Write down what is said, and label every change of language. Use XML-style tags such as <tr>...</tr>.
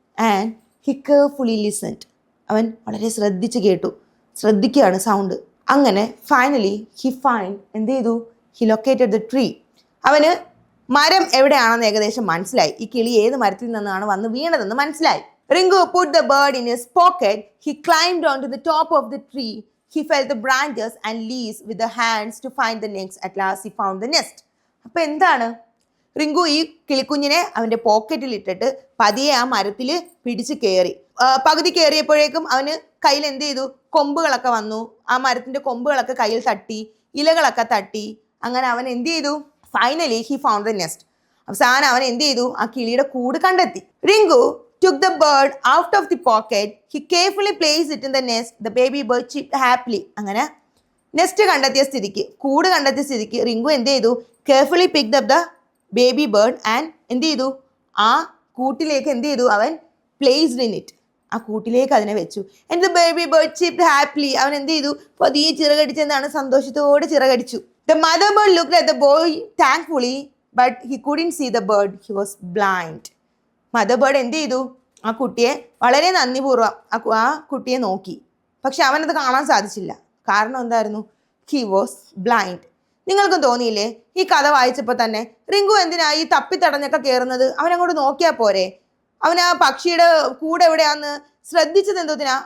<en>And he carefully listened.</en> <ml>അവൻ വളരെ ശ്രദ്ധിക്കുകയാണ് sound. അങ്ങനെ ഫൈനലി എന്ത് ചെയ്തു,</ml> <en>He located the tree.</en> <ml>അവന് മരം എവിടെയാണെന്ന് ഏകദേശം മനസ്സിലായി. ഈ കിളി ഏത് മരത്തിൽ നിന്നാണ് വന്ന് വീണതെന്ന് മനസ്സിലായി.</ml> <en>Ringu put the bird in his pocket. He climbed onto the top of the tree. He felt the branches and leaves with the hands to find the nest. At last he found the nest.</en> <ml>അപ്പോൾ എന്താണ്, റിങ്കു ഈ കിളിക്കുഞ്ഞിനെ അവൻ്റെ പോക്കറ്റിൽ ഇട്ടിട്ട് പതിയെ ആ മരത്തിൽ പിടിച്ച് കയറി. പകുതി കയറിയപ്പോഴേക്കും അവന് കയ്യിൽ എന്ത് ചെയ്തു, കൊമ്പുകളൊക്കെ വന്നു. ആ മരത്തിൻ്റെ കൊമ്പുകളൊക്കെ കയ്യിൽ തട്ടി, ഇലകളൊക്കെ തട്ടി. അങ്ങനെ അവൻ എന്ത് ചെയ്തു,</ml> <en>Finally he found the nest.</en> <ml>അവസാനം അവൻ എന്ത് ചെയ്തു, ആ കിളിയുടെ കൂട് കണ്ടെത്തി.</ml> <en>Rinku took the bird out of the pocket. He carefully placed it in the nest. The baby bird chirped happily.</en> <ml>അങ്ങനെ നെസ്റ്റ് കണ്ടെത്തിയ സ്ഥിതിക്ക്, കൂട് കണ്ടെത്തിയ സ്ഥിതിക്ക് റിങ്കു എന്ത് ചെയ്തു,</ml> <en>carefully picked up the baby bird</en> <ml>and എന്ത് ചെയ്തു, ആ കൂട്ടിലേക്ക് എന്ത് ചെയ്തു, അവൻ</ml> <en>Placed in it.</en> <ml>ആ കൂട്ടിലേക്ക് അതിനെ വെച്ചു.</ml> <en>And the baby bird chirped happily.</en> <ml>അവൻ എന്ത് ചെയ്തു, പതിയെ ചിറകടിച്ച് എന്താണ്, സന്തോഷത്തോടെ ചിറകടിച്ചു.</ml> <en>The mother bird looked at the boy thankfully, but he couldn't see the bird. He was blind.</en> <ml>Mother bird എന്ത് ചെയ്തു, ആ കുട്ടിയെ വളരെ നന്ദിപൂർവ്വം ആ കുട്ടിയെ നോക്കി. പക്ഷെ അവനത് കാണാൻ സാധിച്ചില്ല. കാരണം എന്തായിരുന്നു,</ml> <en>He was blind.</en> <ml>നിങ്ങൾക്കും തോന്നിയില്ലേ, ഈ കഥ വായിച്ചപ്പോൾ തന്നെ റിങ്കു എന്തിനാ ഈ തപ്പിത്തടഞ്ഞൊക്കെ കയറുന്നത്? അവനങ്ങോട്ട് നോക്കിയാൽ പോരെ? അവൻ ആ പക്ഷിയുടെ കൂടെ എവിടെയാന്ന് ശ്രദ്ധിച്ചത് എന്തോത്തിനാ?</ml>